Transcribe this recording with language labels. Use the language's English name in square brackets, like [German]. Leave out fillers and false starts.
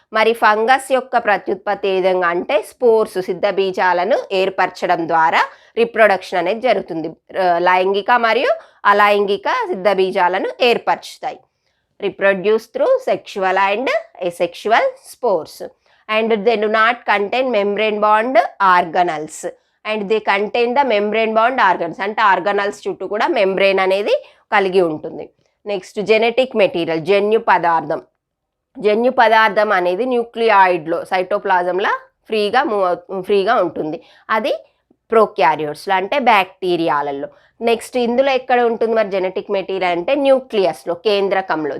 [Telugu] మరి ఫంగస్ యొక్క ప్రత్యుత్పత్తి ఏ విధంగా అంటే స్పోర్స్, సిద్ధ బీజాలను ఏర్పరచడం ద్వారా రిప్రొడక్షన్ అనేది జరుగుతుంది. లైంగిక మరియు అలైంగిక సిద్ధ బీజాలను ఏర్పరుచుతాయి. [English] Reproduce through sexual and asexual spores. And they do not contain membrane bond organelles and they contain the membrane bond organelles [Telugu] అంటే ఆర్గనల్స్ చుట్టూ కూడా మెంబ్రెయిన్ అనేది కలిగి ఉంటుంది. నెక్స్ట్ జెనెటిక్ మెటీరియల్, జన్యు పదార్థం. జన్యు పదార్థం అనేది న్యూక్లియాయిడ్లో సైటోప్లాజంలో ఫ్రీగా ఉంటుంది. అది ప్రోక్యారియోట్స్లో అంటే బ్యాక్టీరియాలలో. నెక్స్ట్ ఇందులో ఎక్కడ ఉంటుంది మరి జెనెటిక్ మెటీరియల్ అంటే న్యూక్లియస్లో, కేంద్రకంలో.